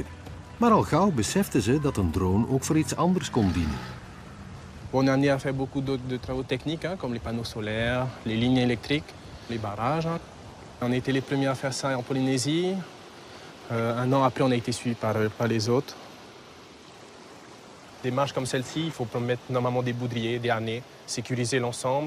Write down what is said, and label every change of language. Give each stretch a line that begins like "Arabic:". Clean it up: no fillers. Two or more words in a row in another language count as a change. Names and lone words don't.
Dutch: Maar al gauw beseften ze dat een drone ook voor iets anders kon dienen.
French: On a amené à faire beaucoup de travaux techniques, comme les panneaux solaires, les lignes électriques, les barrages. On a été les premiers à faire ça en Polynésie. Un an après, on a été suivi par les autres. Des marches comme celle-ci, il faut mettre normalement des boudriers, des harnais, sécuriser l'ensemble.